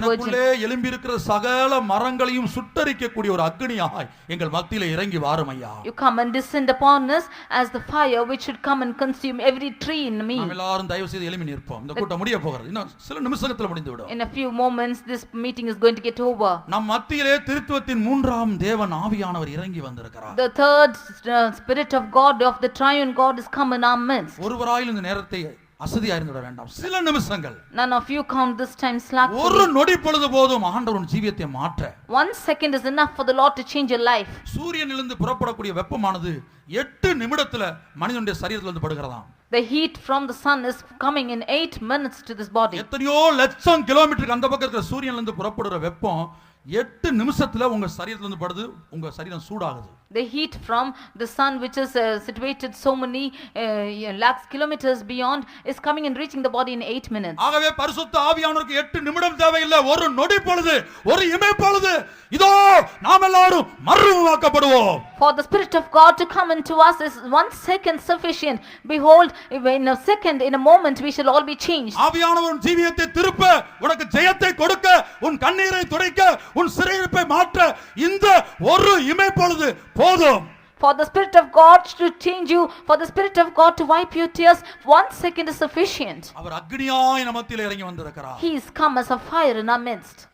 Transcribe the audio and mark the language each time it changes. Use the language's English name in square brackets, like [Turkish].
[Tamil] எனக்குள்ளே எழும்பி இருக்கிற சகல மரங்களையும் சுட்டரிக்கக்கூடிய ஒரு அக்னியாய் எங்கள் மத்தியிலே இறங்கி வாரும் ஐயா. [English] You come and descend upon us as the fire which should come and consume every tree in me. [Tamil] நாம் எல்லாரும் தயவு செய்து எழும்பி நிற்போம். இந்த கூட்டம் முடிய போகிறது. இன்னும் சில நிமிஷத்துல முடிந்து விடும். [English] In a few moments this meeting is going to get over. [Tamil] நம் மத்தியிலே திருத்துவத்தின் மூன்றாம் தேவன் ஆவியானவர் இறங்கி வந்திருக்கிறார். [English] The third spirit of God, of the triune God, is come in our midst. [Tamil] ஒருவராயிலும் இந்த நேரத்தை அசதியா இருந்துட வேண்டாம். சில நிமிஷங்கள், [English] None of you count this time slack. [Tamil] ஒரு நொடி பொழுது போதும் ஆண்டவர் உன் ஜீவியத்தை மாற்ற. [English] 1 second is enough for the Lord to change your life. [Tamil] சூரியனிலிருந்து புறப்படக்கூடிய வெப்பமானது 8 நிமிடத்துல மனிதனுடைய சரீரத்துல இருந்து படுகிறதாம். [English] The heat from the sun is coming in 8 minutes to this body. [Tamil] எத்தனையோ லட்சம் கிலோமீட்டருக்கு அந்த பக்கம் இருக்கிற சூரியனிலிருந்து புறப்படுற வெப்பம் 8 நிமிஷத்துல உங்க சரீரத்துல இருந்து படுது, உங்க சரீரம் சூடாகுது. [English] The heat from the sun, which is situated so many lakhs kilometers beyond, is coming and reaching the body in 8 minutes. [Tamil] ஆகவே பரிசுத்த ஆவியானவருக்கு 8 நிமிடம் தேவையில்லை, ஒரு நொடி பொழுது, ஒரு இமை பொழுது. இதோ நாம் எல்லாரும் மறுரூபமாக்கப்படுவோம். [English] For the Spirit of God to come into us is 1 second sufficient. Behold, in a second, in a moment, we shall all be changed. [Tamil] ஆவியானவர் ஜீவியத்தை திருப்ப, உனக்கு ஜெயத்தை கொடுக்க, உன் கண்ணீரை துடைக்க, உன் சிறையிருப்பை மாற்ற இந்த ஒரு இமை பொழுது போதும். [English] For the Spirit of God to change you, for the Spirit of God to wipe your tears, 1 second is sufficient. [Tamil] அவர் அக்னியாய் நமத்திலே இறங்கி வந்திருக்கிறார். [English] He is come as a fire in our midst.